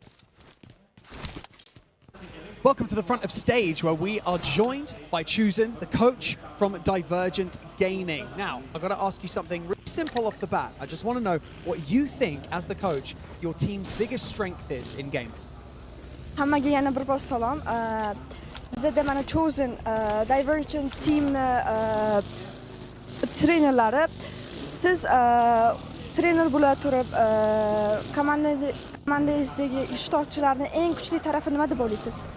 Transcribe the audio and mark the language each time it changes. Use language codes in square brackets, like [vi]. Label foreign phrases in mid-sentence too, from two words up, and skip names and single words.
[en] Welcome to the front of stage, where we are joined by Chosen, the coach from Divergent Gaming. Now, I've got to ask you something really simple off the bat. I just want to know what you think, as the coach, your team's biggest strength is in gaming. [uz] Hammaga yana bir bor salom. Bizda mana Chosen Divergent team treynerlari. Siz trener bo'la turib, komandangizdagi ishtirokchilarning eng kuchli tarafi nima deb o'ylaysiz?